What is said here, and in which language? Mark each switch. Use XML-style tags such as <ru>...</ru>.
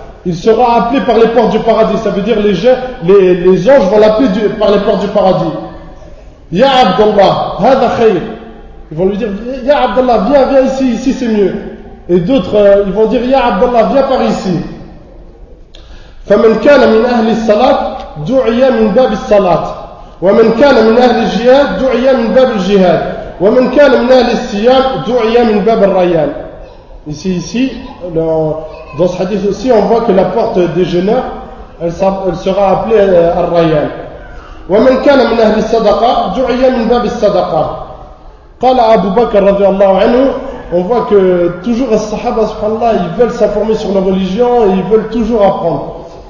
<fr>Il sera appelé par les portes du paradis. Ça veut dire les anges vont l'appeler par les portes du paradis.</fr> <ar>Ya Abdallah, hada khayr.</ar> <fr>Ils vont lui dire Ya Abdallah, viens ici c'est mieux. Et d'autres, ils vont dire Ya Abdallah, viens par ici.</fr> <ar>فمن كان من أهل الصلاة دعي من باب الصلاة ومن كان من أهل الجهاد دعي من باب الجهاد ومن كان من أهل الصيام دعي من باب الريان.</ar> <fr>Ici, dans ce hadith aussi, on voit que la porte des jeûneurs, elle sera appelée Ar-Rayyan.</fr> <ar>ومن كان من أهل الصدقة دعي من باب الصدقة. قال أبو بكر رضي الله عنه.</ar> <fr>On voit que toujours les Sahaba, subhanallah, ils veulent s'informer sur la religion et ils veulent toujours apprendre.</fr>